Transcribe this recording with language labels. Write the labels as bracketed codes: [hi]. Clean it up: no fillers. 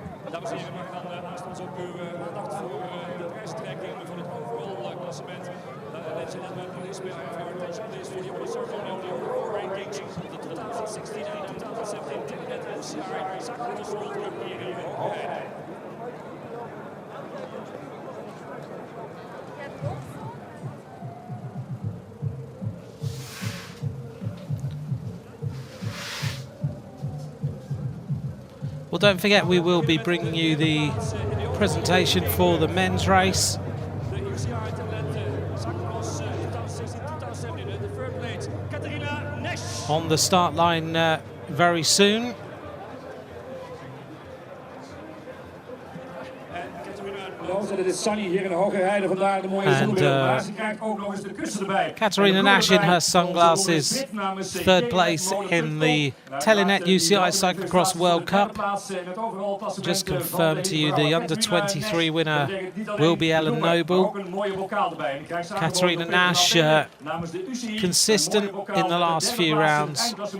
[nl] Dames en heren, mag dan aanstonds ook uw aandacht voor de prijstrekking van het overall klassement. [en] Ladies and gentlemen, please may I have your attention please for the opening ceremony of the overall rankings of the 2016 and 2017 Telenet UCI Cyclo-cross World Cup [nl] hier in Hoogerheide. [en] Well, don't forget, we will be bringing you the presentation for the men's race. On the start line very soon. [nl] Het is sunny hier in Hoogerheide, vandaar de mooie zonnebril. Maar ze krijgt ook nog eens de kussen erbij. [en] Katarina Nash in her sunglasses, 3rd place in the Telenet UCI Cyclo-cross World Cup. Just confirmed to you, the under-23 winner will be Ellen Noble. Katarina Nash consistent in the last few rounds.